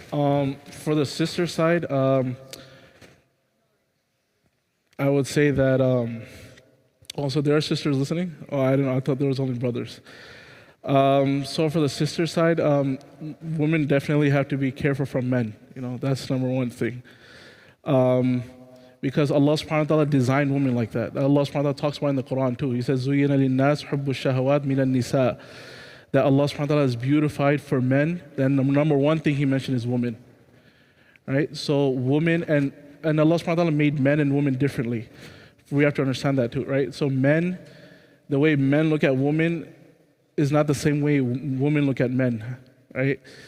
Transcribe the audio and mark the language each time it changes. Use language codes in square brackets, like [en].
[en] For the sister side, I would say that also there are sisters listening. Oh, I don't know. I thought there was only brothers. So for the sister side, women definitely have to be careful from men. That's number one thing. Because Allah subhanahu wa ta'ala designed women like that. Allah subhanahu wa ta'ala talks about in the Quran too. He says, [ar] زُيِّنَ لِلنَّاسِ حُبُّ الشَّهَوَاتِ مِنَ النِّسَاءِ. [en] That Allah subhanahu wa ta'ala is beautified for men. Then the number one thing He mentioned is women. Right? So women and Allah subhanahu wa ta'ala made men and women differently. We have to understand that too, right? So men, the way men look at women is not the same way women look at men, right?